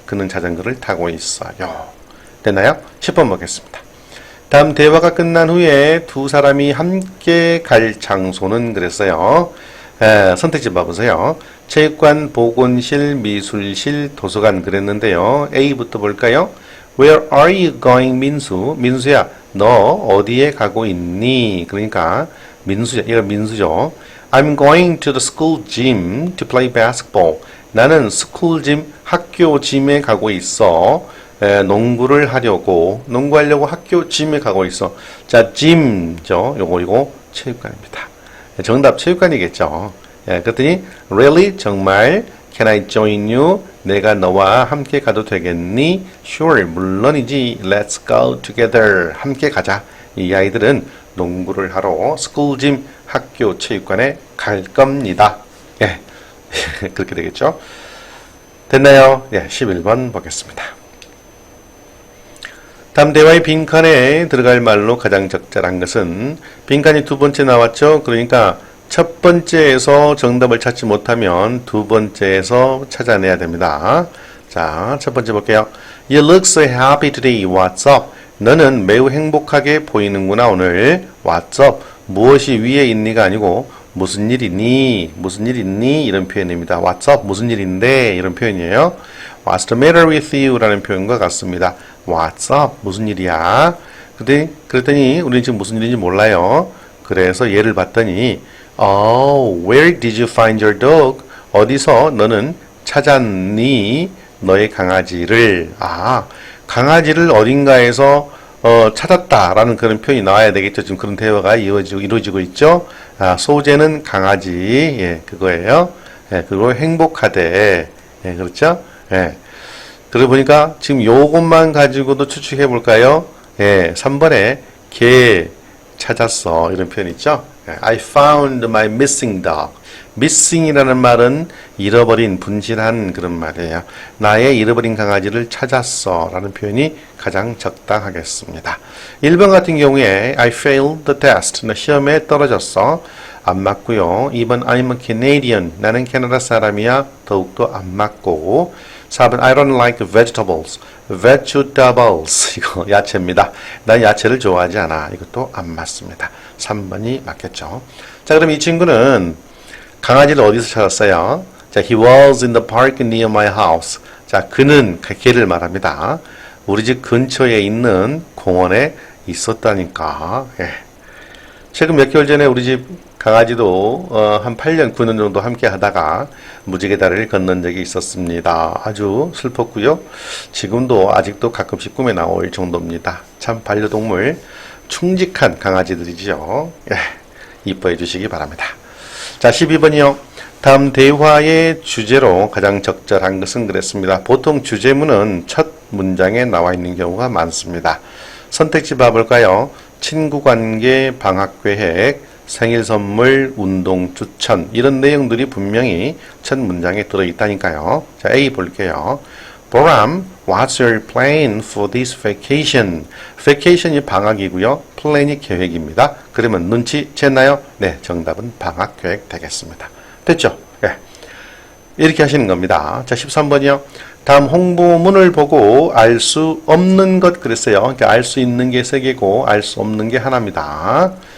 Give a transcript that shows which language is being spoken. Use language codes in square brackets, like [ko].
[ko] 그는 자전거를 타고 있어요. 됐나요? 10번 보겠습니다. 다음 대화가 끝난 후에 두 사람이 함께 갈 장소는 그랬어요. 선택지 봐보세요. 체육관, 보건실, 미술실, 도서관 그랬는데요. A부터 볼까요? [en] Where are you going, 민수? [ko] 민수야, 너 어디에 가고 있니? 그러니까 민수야, 이거 민수죠. [en] I'm going to the school gym to play basketball. [ko] 나는 스쿨 짐, 학교 짐에 가고 있어. 농구를 하려고, 농구하려고 학교 짐에 가고 있어. 자, 짐죠. 요거 체육관입니다. 정답 체육관이겠죠. 그랬더니 [en] really [ko] 정말 [en] can I join you? [ko] 내가 너와 함께 가도 되겠니? [en] Sure, [ko] 물론이지. [en] Let's go together. [ko] 함께 가자. 이 아이들은 농구를 하러 스쿨 짐 학교 체육관에 갈 겁니다. 예, 그렇게 되겠죠. 됐나요? 예, 11번 보겠습니다. 다음 대화의 빈칸에 들어갈 말로 가장 적절한 것은 빈칸이 두 번째 나왔죠. 그러니까 첫 번째에서 정답을 찾지 못하면 두 번째에서 찾아내야 됩니다. 자, 첫 번째 볼게요. [en] You look so happy today. What's up? [ko] 너는 매우 행복하게 보이는구나 오늘. [en] What's up? [ko] 무엇이 위에 있니가 아니고 무슨 일 있니? 무슨 일 있니? 이런 표현입니다. [en] What's up? [ko] 무슨 일인데? 이런 표현이에요. [en] What's the matter with you? [ko] 라는 표현과 같습니다. [en] What's up? [ko] 무슨 일이야? 그랬더니 우리는 지금 무슨 일인지 몰라요. 그래서 얘를 봤더니 [en] Oh, where did you find your dog? [ko] 어디서 너는 찾았니? 너의 강아지를. 아, 강아지를 어딘가에서 찾았다라는 그런 표현이 나와야 되겠죠. 지금 그런 대화가 이루어지고 있죠. 아, 소재는 강아지, 예, 그거예요. 예, 그리고 행복하대. 예, 그렇죠? 예. 그러고 보니까 지금 요것만 가지고도 추측해 볼까요? 예, 3번에 개 찾았어. 이런 표현 있죠? [en] I found my missing dog. [ko] missing이라는 말은 잃어버린, 분실한 그런 말이에요. 나의 잃어버린 강아지를 찾았어 라는 표현이 가장 적당하겠습니다. 1번 같은 경우에 [en] I failed the test. [ko] 나 시험에 떨어졌어. 안 맞고요. 2번 [en] I'm a Canadian. [ko] 나는 캐나다 사람이야. 더욱더 안 맞고. [en] 4번 I don't like vegetables. [ko] vegetables. 이거 야채입니다. 난 야채를 좋아하지 않아. 이것도 안 맞습니다. 3번이 맞겠죠. 자, 그럼 이 친구는 강아지를 어디서 찾았어요? [en] 자, he was in the park near my house. [ko] 자, 그는 걔를 말합니다. 우리 집 근처에 있는 공원에 있었다니까. 예. 최근 몇 개월 전에 우리 집 강아지도 한 8년, 9년 정도 함께 하다가 무지개 다리를 건넌 적이 있었습니다. 아주 슬펐고요. 지금도 아직도 가끔씩 꿈에 나올 정도입니다. 참 반려동물 충직한 강아지들이죠. 예. 이뻐해 주시기 바랍니다. 자, 12번이요. 다음 대화의 주제로 가장 적절한 것은 그랬습니다. 보통 주제문은 첫 문장에 나와 있는 경우가 많습니다. 선택지 봐볼까요? 친구 관계, 방학 계획, 생일 선물, 운동 추천 이런 내용들이 분명히 첫 문장에 들어있다니까요. 자, A 볼게요. [en] 보람, what's your plan for this vacation? [ko] vacation이 방학이고요. plan이 계획입니다. 그러면 눈치 챘나요? 네, 정답은 방학 계획 되겠습니다. 됐죠? 네. 이렇게 하시는 겁니다. 자, 13번이요. 다음 홍보문을 보고 알 수 없는 것 그랬어요. 그러니까 알 수 있는 게 3개고 알 수 없는 게 하나입니다.